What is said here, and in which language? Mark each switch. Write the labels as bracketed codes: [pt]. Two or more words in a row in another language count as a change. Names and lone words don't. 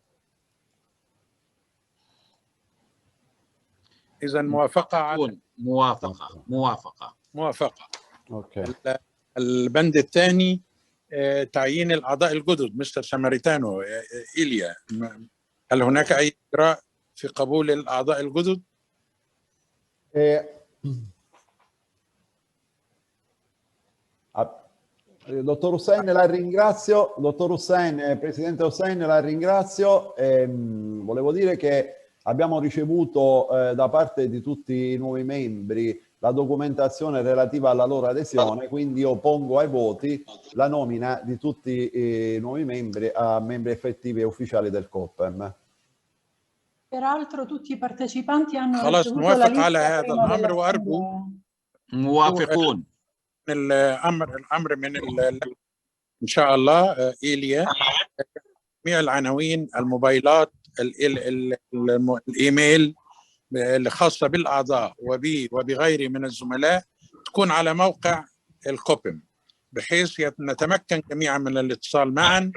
[ar] إذا موافقة على موافقة. أوكي. البند الثاني تعيين الأعضاء الجدد. مستر ساماريتانو، إيليا، هل هناك أي إجراء في قبول الأعضاء الجدد؟ [it] Dottor Hussein, la ringrazio. Dottor Hussein, Presidente Hussein, la ringrazio. Volevo dire che abbiamo ricevuto da parte di tutti i nuovi membri la documentazione relativa alla loro adesione, quindi io pongo ai voti la nomina di tutti i nuovi membri a membri effettivi e ufficiali del COPEM. Peraltro tutti i partecipanti hanno [ar] خلاص [it] ricevuto la [ar] نوافق على [it] lista [ar] هذا [it] prima [ar] الأمر، وأرجو موافقون. الأمر من إن شاء الله إيليا، جميع العناوين، الموبايلات، الإيميل الخاصة بالأعضاء وبي وبغيري من الزملاء تكون على موقع الكوبم، بحيث نتمكن جميعا من الاتصال معا.